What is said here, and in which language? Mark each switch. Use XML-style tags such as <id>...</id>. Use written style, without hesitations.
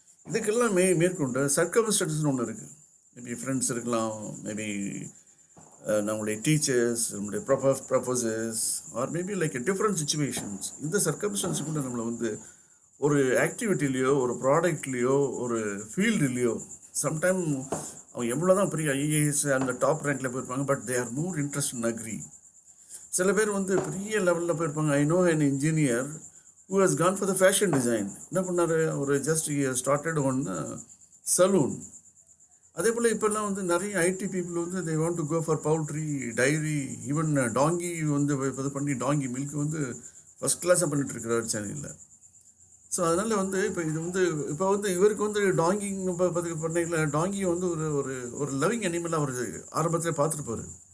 <ta>இதுக்கெல்லாம் மேற்கொண்டு சர்க்கம்ஸ்டன்ஸ்னு ஒன்று இருக்குது. மேபி ஃப்ரெண்ட்ஸ் இருக்கலாம், மேபி நம்மளுடைய டீச்சர்ஸ், நம்மளுடைய professors,</ta> <en>Are maybe like different situations.</en> <ta>இந்த சர்க்கம்ஸ்டன்ஸ் கூட நம்மளை வந்து ஒரு ஆக்டிவிட்டிலேயோ ஒரு ப்ராடக்ட்லேயோ ஒரு ஃபீல்டுலேயோ சம்டைம் அவங்க எவ்வளோ தான் பெரிய ஐஏஎஸ் அந்த டாப் ரேங்கில் போயிருப்பாங்க,</ta> <en>But they are more interest in agri.</en> <ta>சில பேர் வந்து பெரிய லெவலில் போயிருப்பாங்க.</ta> <en>I know an engineer who has gone for the fashion design.</en> <ta>என்ன பண்ணார், ஒரு ஜஸ்ட் ஸ்டார்டட் ஒன் சலூன். அதே போல் இப்போல்லாம் வந்து நிறைய ஐடி பீப்புள் வந்து</ta> <en>they want to go for poultry,</en> <ta>diary, even டாங்கி வந்து இது பண்ணி டாங்கி மில்க் வந்து ஃபஸ்ட் கிளாஸாக பண்ணிட்டு இருக்கிறார் சென்னையில். ஸோ அதனால் வந்து இப்போ வந்து இவருக்கு வந்து டாங்கிங் பண்ணையில் டாங்கியை வந்து ஒரு ஒரு லவ்விங் அனிமலாக அவர் ஆரம்பத்தில் பார்த்துருப்பார்.</ta>